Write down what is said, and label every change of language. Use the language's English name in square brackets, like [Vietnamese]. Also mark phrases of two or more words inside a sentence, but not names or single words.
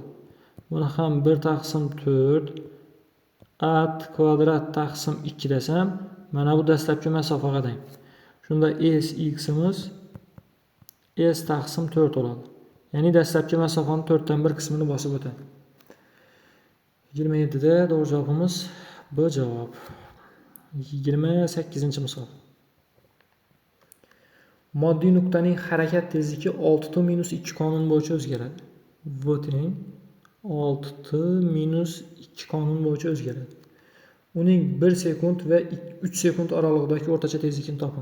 [Uzbek] Buni ham 1 taqsim 4 at kvadrat taqsim 2 desam, mana bu dastlabki masofaga teng. Shunda s x'imiz s taqsim 4 bo'ladi. Ya'ni dastlabki masofaning 4 dan 1 qismini bosib o'tadi. [Turkish] 27'de doğru cevabımız B cevap. [Uzbek] 28. misol. Moddiy nuqtaning harakat tezligi 6t minus 2 qonun bo'yicha o'zgaradi. V teng 6t minus 2 qonun bo'yicha o'zgaradi. Uning 1 sekund va 3 sekund oralig'idagi o'rtacha tezlikni toping.